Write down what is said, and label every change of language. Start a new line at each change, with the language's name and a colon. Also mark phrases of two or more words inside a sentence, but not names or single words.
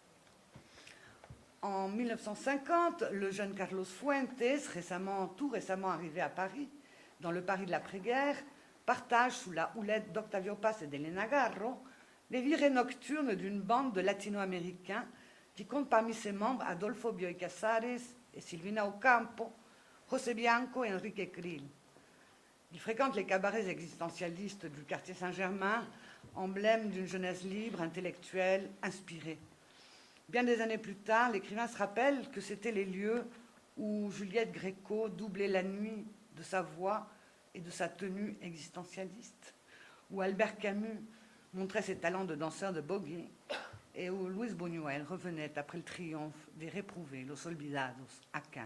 French: En 1950, le jeune Carlos Fuentes, tout récemment arrivé à Paris, dans le Paris de l'après-guerre, partage sous la houlette d'Octavio Paz et d'Elena Garro les virées nocturnes d'une bande de latino-américains qui compte parmi ses membres Adolfo Bioy Casares et Silvina Ocampo, José Bianco et Enrique Krill. Il fréquente les cabarets existentialistes du quartier Saint-Germain, emblème d'une jeunesse libre, intellectuelle, inspirée. Bien des années plus tard, l'écrivain se rappelle que c'étaient les lieux où Juliette Gréco doublait la nuit de sa voix et de sa tenue existentialiste, où Albert Camus montrait ses talents de danseur de boogie et où Luis Buñuel revenait après le triomphe des réprouvés, Los Olvidados, à Cannes.